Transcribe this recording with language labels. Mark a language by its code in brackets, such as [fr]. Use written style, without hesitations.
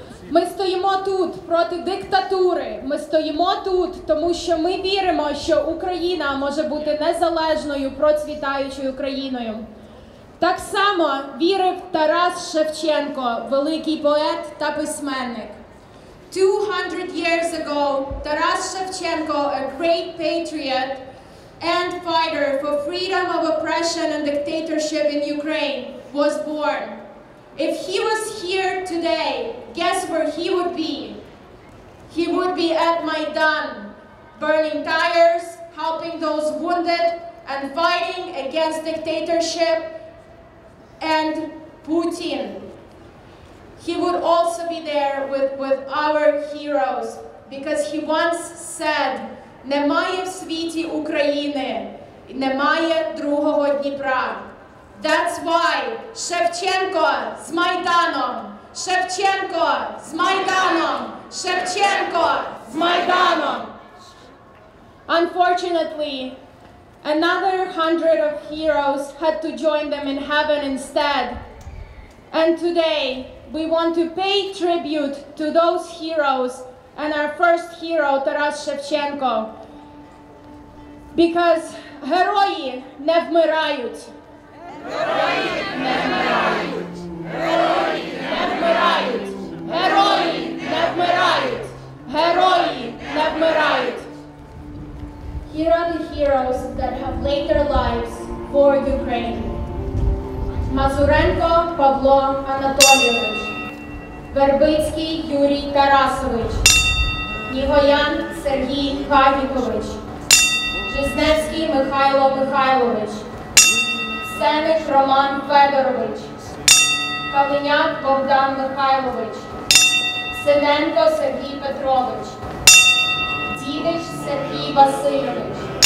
[uk] Ми стоїмо тут проти диктатури, ми стоїмо тут, тому що ми віримо, що Україна може бути незалежною, процвітаючою країною. Так само вірив Тарас Шевченко, великий поет та письменник. [en] 200 years ago, Taras Shevchenko, a great patriot and fighter for freedom of oppression and dictatorship in Ukraine, was born. If he was here today, guess where he would be? He would be at Maidan, burning tires, helping those wounded, and fighting against dictatorship and Putin. He would also be there with our heroes, because he once said, [uk] "Немає в світі України, немає другого Дніпра." [en] That's why [uk] Shevchenko з Майданом, Shevchenko з Майданом, Shevchenko з Майданом. [en] Unfortunately, another 100 of heroes had to join them in heaven instead. And today, we want to pay tribute to those heroes and our first hero, Taras Shevchenko. Because [uk] герої не вмирають. Герої не вмирають. Герої не вмирають. Герої не вмирають. Герої не вмирають. [en] Here are the heroes that have laid their lives for Ukraine. [uk] Мазуренко Павло Анатолійович, Вербицький Юрій Тарасович, Нігоян Сергій Хавікович, Жизневський Михайло Михайлович, Сеник Роман Федорович, Калиняк Богдан Михайлович, Синенко Сергій Петрович, Дідич Сергій Васильович,